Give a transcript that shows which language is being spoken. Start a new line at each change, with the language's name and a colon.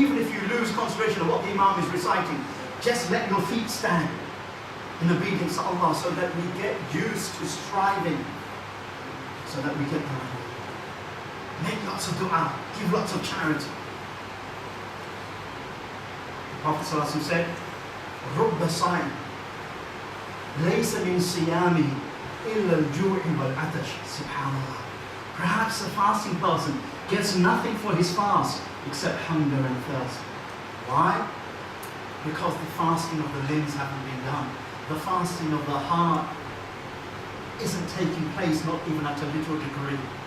English: Even if you lose concentration of what the Imam is reciting, just let your feet stand in obedience to Allah, so that we get used to striving, so that we get the reward. Make lots of dua, give lots of charity. The Prophet ﷺ said,
Arabic: رُبَّ صَائِمٍ لَيْسَ مِنْ صِيَامِهِ إِلَّا الْجُوعِ وَالْعَطَشِ. Subhanallah.
English: Perhaps a fasting person gets nothing for his fast except hunger and thirst. Why? Because the fasting of the limbs haven't been done. The fasting of the heart isn't taking place, not even at a little degree.